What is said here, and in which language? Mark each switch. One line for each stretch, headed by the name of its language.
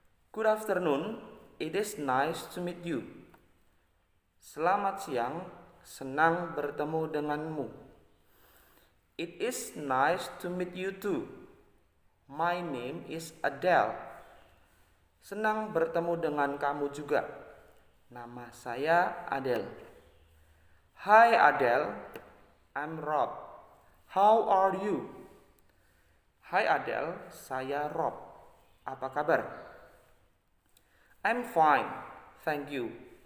English: Good afternoon, it is nice to meet you.
Indonesian: Selamat siang, senang bertemu denganmu.
English: It is nice to meet you too. My name is Adele.
Indonesian: Senang bertemu dengan kamu juga. Nama saya Adele.
English: Hi Adele, I'm Rob. How are you?
Indonesian: Hai Adele, saya Rob. Apa kabar?
English: I'm fine, thank you.